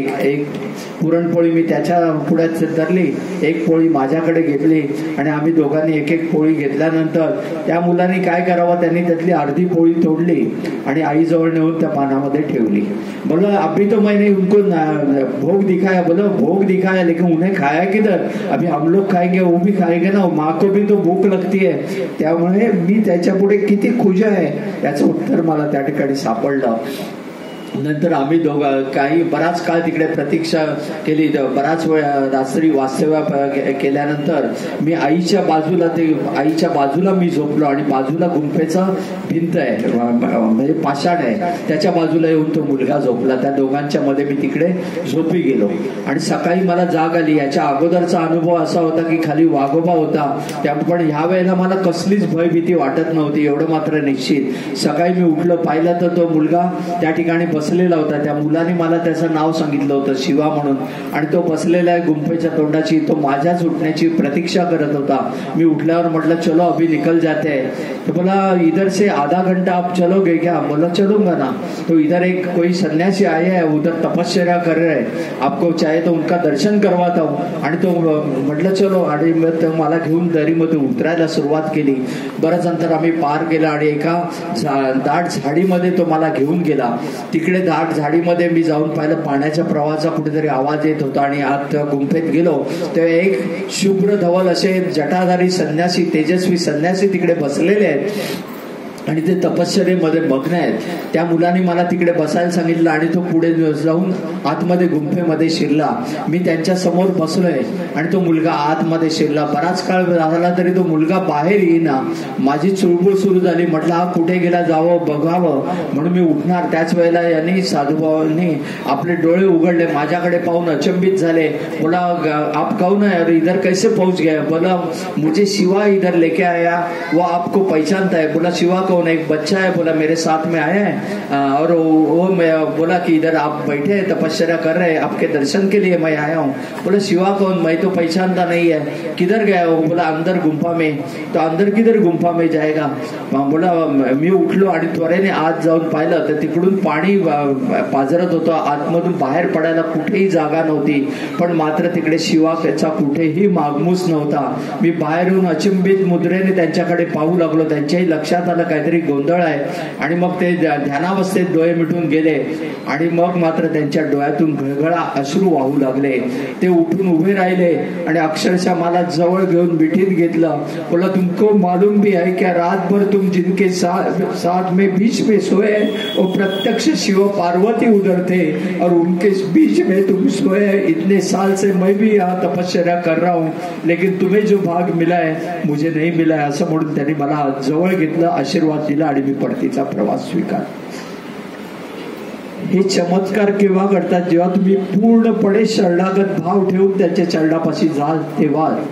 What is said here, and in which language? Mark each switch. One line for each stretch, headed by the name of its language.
Marathi: एक पुरणपोळी मी त्याच्या पुढ्यात धरली, एक पोळी माझ्याकडे घेतली आणि आम्ही दोघांनी एक पोळी घेतल्यानंतर त्या मुलाने काय करावं, त्यांनी त्यातली अर्धी पोळी तोडली आणि आईजवळ नेऊन त्या पानामध्ये ठेवली.
Hindi: बोला अभी तो मैंने उनको भोग दिखाया. बोला भोग दिखाया लेकिन उन्हें खाया किधर? अभी हम लोग खाएंगे, वो भी खाएंगे ना, माँ को भी तो भूक लगती है.
Marathi: त्यामुळे मी त्याच्या पुढे किती खुश आहे याचं उत्तर मला त्या ठिकाणी सापडलं. नंतर आम्ही काही बराच काळ तिकडे प्रतीक्षा केली. बराच वेळ रात्री वास्तव्य केल्यानंतर मी आईच्या बाजूला मी झोपलो आणि बाजूला गुंफेचा भिंत आहे म्हणजे पाषाण आहे, त्याच्या बाजूला येऊन तो मुलगा झोपला. त्या दोघांच्या मध्ये मी तिकडे झोपी गेलो आणि सकाळी मला जाग आली. याच्या अगोदरचा अनुभव असा होता की खाली वाघोबा होता, पण ह्या वेळेला मला कसलीच भयभीती वाटत नव्हती, एवढं मात्र निश्चित. सकाळी मी उठलो, पाहिलं तर तो मुलगा त्या ठिकाणी बसलेला होता. त्या मुलाने मला त्याचं नाव सांगितलं होतं, शिवा म्हणून, आणि तो बसलेला आहे गुंफेच्या तोंडाची. तो माझ्याच उठण्याची प्रतीक्षा करत होता. मी उठल्यावर म्हटलं
Hindi: चलो अभी निकल जाते हैं. तो बोला इधर से आधा घंटा आप चलोगे क्या? बोला चलूंगा ना. तो इधर एक कोई सन्यासी आए है, उधर तपस्या कर रहे हैं, आपको चाहे तो उनका दर्शन करवाता हूँ.
Marathi: आणि तो म्हटलं चलो. आणि मग मला घेऊन दरीमध्ये उतरायला सुरुवात केली. बरंच अंतर आम्ही पार केलं आणि एका दाट झाडीमध्ये तो मला घेऊन गेला. तिकडे दाट झाडीमध्ये मी जाऊन पाहिलं, पाण्याच्या प्रवाहाचा कुठेतरी आवाज येत होता आणि आत गुंफेत गेलो तेव्हा एक शुभ्र धवल असे जटाधारी संन्यासी, तेजस्वी संन्यासी तिकडे बसलेले आहेत आणि ते तपश्चर्येमध्ये मग्न आहेत. त्या मुलाने मला तिकडे बसायला सांगितलं आणि तो पुढे जाऊन आतमध्ये गुंफेमध्ये शिरला. मी त्यांच्या समोर बसलोय आणि तो मुलगा आतमध्ये शिरला. बराच काळ झाला तरी तो मुलगा बाहेर येईना. माझी चुळबुळ सुरू झाली. म्हटलं हा कुठे गेला, जावं बघावं म्हणून मी उठणार. त्याच वेळेला यांनी साधूभावांनी आपले डोळे उघडले, माझ्याकडे पाहून अचंबित झाले.
Hindi: बोला आप कौन है और इधर कैसे पहुंच गए? बोला मुझे शिवा इधर लेके आया, वो आपको पहचानता है. बोला शिवा कौन? एक बच्चा है. बोला मेरे साथ में आया है और वो मैं बोला कि इधर आप बैठे हैं तपस्या कर रहे हैं, आपके दर्शन के लिए मैं आया हूँ. बोला शिवा कौन? मैं तो पहचानता नहीं है. किधर गया वो? बोला अंदर गुंफा में. तो अंदर किधर गुंफा में जाएगा?
Marathi: बोला मी उठलो आणि त्वरेने आत जाऊन पाहिलं तर तिकडून पाणी पाझरत होतं. आतमधून बाहेर पडायला कुठेही जागा नव्हती, पण मात्र तिकडे शिवाचा कुठेही मागमूस नव्हता. मी बाहेर येऊन अचंबित मुद्रेने त्यांच्याकडे पाहू लागलो. त्यांच्याही लक्षात आलं काहीतरी गोंधळ आहे आणि मग ते ध्यानावस्थेत डोळे मिटून गेले आणि मग मात्र त्यांच्या डोळ्यातून घळघळा अश्रू वाहू लागले. ते उठून उभे राहिले आणि अक्षरशः मला जवळ घेऊन मिठीत घेतलं.
Hindi: बोला तुमको मालूम भी है क्या रात भर तुम जिनके साथ में बीच में सोए वो प्रत्यक्ष शिव पार्वती उधर थे और उनके बीच में तुम सोए. इतने साल से मैं भी यहाँ तपस्या कर रहा हूँ लेकिन तुम्हें जो भाग मिला है मुझे नहीं मिला है,
Marathi: असं म्हणून त्यांनी मला जवळ घेतलं, आशीर्वाद दिला आणि मी परतीचा प्रवास स्वीकार. हे चमत्कार केव्हा घडतात? जेव्हा तुम्ही पूर्णपणे शरणागत भाव ठेवून त्याच्या चरणापाशी जाल तेव्हा.